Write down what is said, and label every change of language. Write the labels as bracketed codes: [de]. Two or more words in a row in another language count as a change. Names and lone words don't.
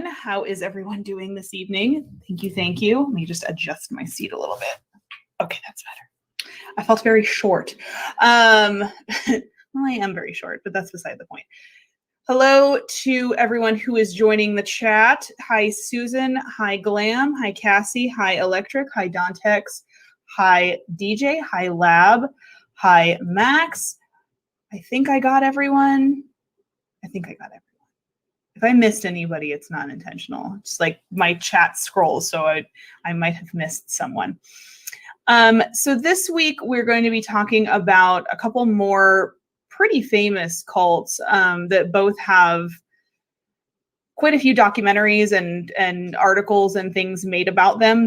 [en] How is everyone doing this evening? Thank you. Let me just adjust my seat a little bit. Okay, that's better. I felt very short. Well, I am very short, but that's beside the point. Hello to everyone who is joining the chat. Hi, Susan. Hi, Glam. Hi, Cassie. Hi, Electric. Hi, Dontex. Hi, DJ. Hi, Lab. Hi, Max. I think I got everyone. If I missed anybody, it's not intentional. It's like my chat scrolls, so I might have missed someone. So this week we're going to be talking about a couple more pretty famous cults that both have quite a few documentaries and articles and things made about them.